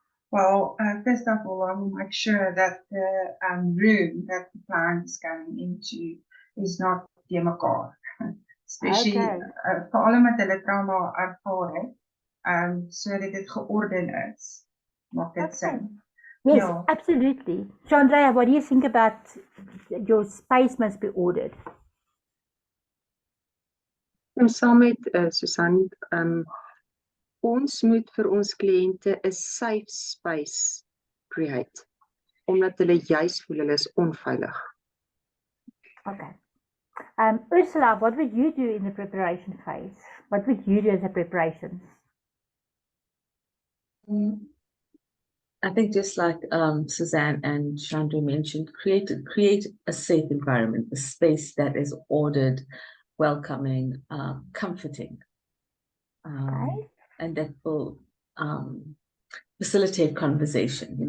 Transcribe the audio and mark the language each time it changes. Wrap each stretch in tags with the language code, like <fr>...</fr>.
<en>Well, first of all, I will make sure that the room that the client is going into is not te mekaar.</en> <af>Especially vir allemaal met hulle trauma ervaar het, sodat dit georden is. Maak dit sin?</af> <en>Yes, Yeah. Absolutely. Chandra, what do you think about your space must be ordered?</en> <af>En saam met Susan, ons moet vir ons kliënte 'n safe space create, omdat hulle juis voel hulle is onveilig.</af> <en>Okay. Ursula, what would you do in the preparation phase? What would you do as a preparation? I think just like Suzanne and Chandra mentioned, create a safe environment, a space that is ordered, welcoming, comforting, and that will facilitate conversation.</en>